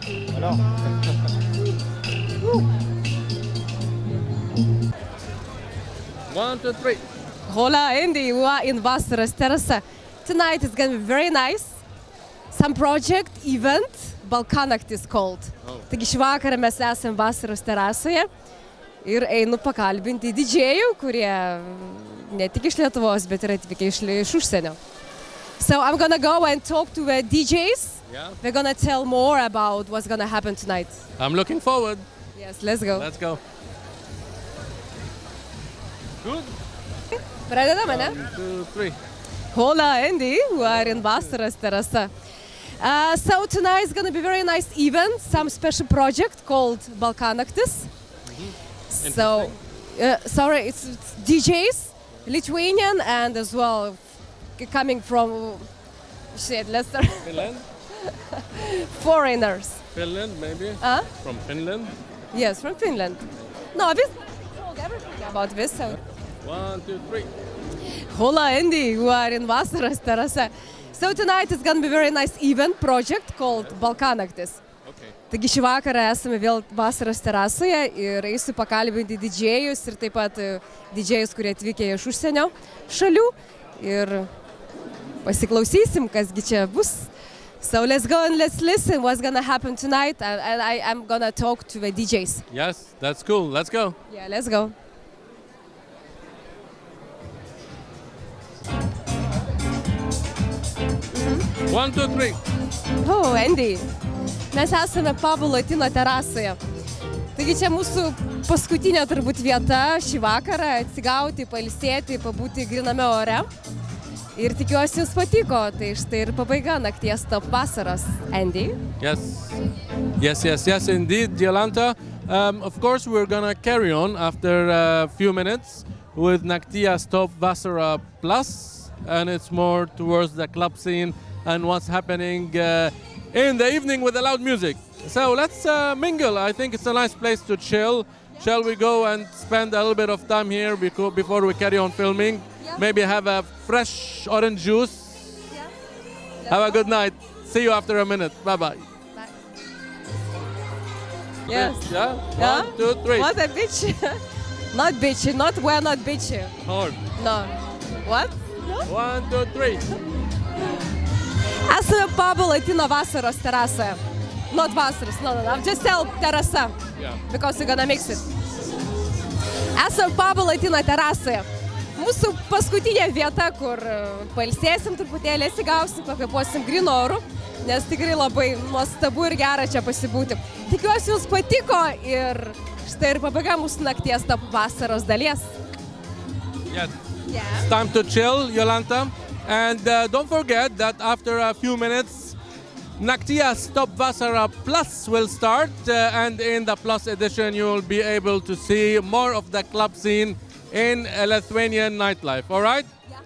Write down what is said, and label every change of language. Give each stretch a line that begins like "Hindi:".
English: Hello. One, two, three. Hola, Andy, we are in Vasaros terasa. Tonight is gonna be very nice. Some project, event, Balkanaktis called.
Lithuanian: Taigi šį vakarą mes esame Vasaros terasoje ir einu pakalbinti didžėjų, kurie ne tik iš Lietuvos, bet ir atvykę iš užsienio.
English: So I'm gonna go and talk to the DJs. Yeah. They're gonna tell more about what's gonna happen tonight. I'm looking forward. Yes, let's go. Let's go. Good.
Lithuanian: Pradedame, ne?
English: 1, 2, 3. Hola, Andy, we are in Vasaros terasa. So tonight is going to be a very nice event, some special project called Balkanaktis. So, sorry, it's DJs, Lithuanian and as well coming from, let's start. Finland? Foreigners. Finland, maybe? From Finland? Yes, from Finland. No, this told everything about this. So. 1, 2, 3. Hola, Andy, we are in Vasaros terasa. So tonight is going to be a very nice event project called Balkanaktis. Okay.
Lithuanian: Taigi šį vakarą esame vėl Vasaros terasoje ir eisiu pakalbinti didžėjus ir taip pat didžėjus, kurie atvykę iš užsienio šalių ir pasiklausysim, kasgi čia bus.
English: So let's go and let's listen what's going to happen tonight, and I'm going to talk to the DJs. Yes, that's cool. Let's go. Yeah, let's go. One, two, three.
Lithuanian: Oh, Andy. Mes esame Pablo Latino terasoje. Taigi čia mūsų paskutinė turbūt vieta šį vakarą atsigauti, pailsėti, pabūti griname ore. Ir tikiuosi jums patiko, tai štai ir pabaiga nakties Top Vasaros.
English: Andy? Yes, indeed, Jolanta. Of course, we're gonna carry on after a few minutes with Naktia's Top Vasara Plus, and it's more towards the club scene and what's happening in the evening with the loud music. So let's mingle. I think it's a nice place to chill. Shall we go and spend a little bit of time here before we carry on filming? Yeah. Maybe have a fresh orange juice. Yeah. Have a good night. See you after a minute. Bye-bye. Bye. Yes. Yeah? 1, 2, 3. What a bitch. Not bitchy. We're not bitchy. Hard. No. What? No? 1, 2, 3.
Lithuanian: Esame Pablo Latino Vasaros terasoje.
English: Not Vasaros, no. I'm just tell terasa. Yeah. Because we're gonna mix it.
Lithuanian: Esame Pablo Latino terasoje. Mūsų paskutinė vieta, kur pailsėsim truputėlį, atsigausim, pakvėpuosim grynu oru, nes tikrai labai nuostabu ir gera čia pasibūti. Tikiuosi jums patiko ir štai ir pabaiga mūsų nakties Top Vasaros dalies.
English: Yeah. It's time to chill, Jolanta. And don't forget that after a few minutes, Naktia's Top Vasara Plus will start. And in the Plus edition, you will be able to see more of the club scene in Lithuanian nightlife. All right? Yeah.